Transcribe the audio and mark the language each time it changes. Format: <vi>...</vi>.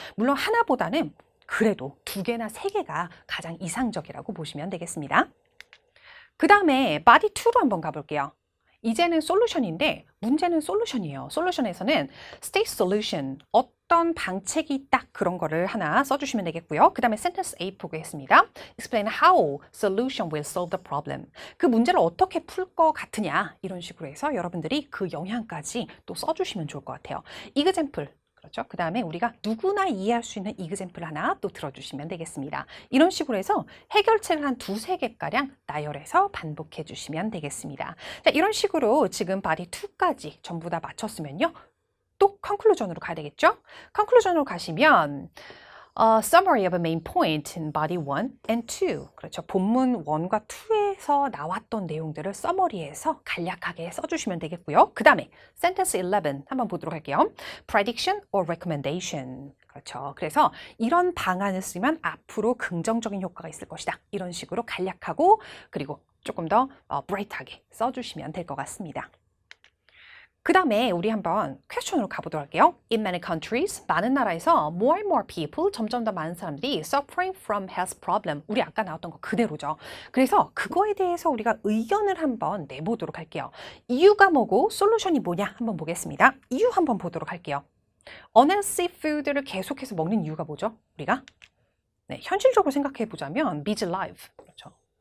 <ko>물론 하나보다는 그래도 두 개나 세 개가 가장 이상적이라고 보시면 되겠습니다. 그 다음에 body 2로 한번 가볼게요. 이제는 솔루션인데 문제는 솔루션이에요. 솔루션에서는 state solution, 어떤 방책이 있다 그런 거를 하나 써주시면 되겠고요. 그 다음에 sentence 8 보겠습니다.</ko> <en>Explain how solution will solve the problem.</en> <ko>그 문제를 어떻게 풀 것 같으냐 이런 식으로 해서 여러분들이 그 영향까지 또 써주시면 좋을 것 같아요. example 그렇죠. 그 다음에 우리가 누구나 이해할 수 있는 example 하나 또 들어주시면 되겠습니다. 이런 식으로 해서 해결책을 한 두세 개가량 나열해서 반복해 주시면 되겠습니다. 자, 이런 식으로 지금 body 2까지 전부 다 마쳤으면요. 또 conclusion으로 가야 되겠죠? conclusion으로 가시면</ko> <en>summary of a main point in body 1 and 2.</en> <ko>그렇죠. 본문 1과 2에서 나왔던 내용들을 서머리해서 간략하게 써주시면 되겠고요. 그 다음에 sentence 11 한번 보도록 할게요.</ko> <en>prediction or recommendation.</en> <ko>그렇죠. 그래서 이런 방안을 쓰면 앞으로 긍정적인 효과가 있을 것이다. 이런 식으로 간략하고 그리고 조금 더 브라이트하게 써주시면 될 것 같습니다. 그 다음에 우리 한번 퀘스천으로 가보도록 할게요.</ko> <en>In many countries,</en> <ko>많은 나라에서</ko> <en>more and more people,</en> <ko>점점 더 많은 사람들이</ko> <en>suffering from health problem.</en> <ko>우리 아까 나왔던 거 그대로죠. 그래서 그거에 대해서 우리가 의견을 한번 내보도록 할게요. 이유가 뭐고 솔루션이 뭐냐 한번 보겠습니다. 이유 한번 보도록 할게요. unhealthy food를 계속해서 먹는 이유가 뭐죠? 우리가 네, 현실적으로 생각해 보자면 busy life. 그렇죠.</ko>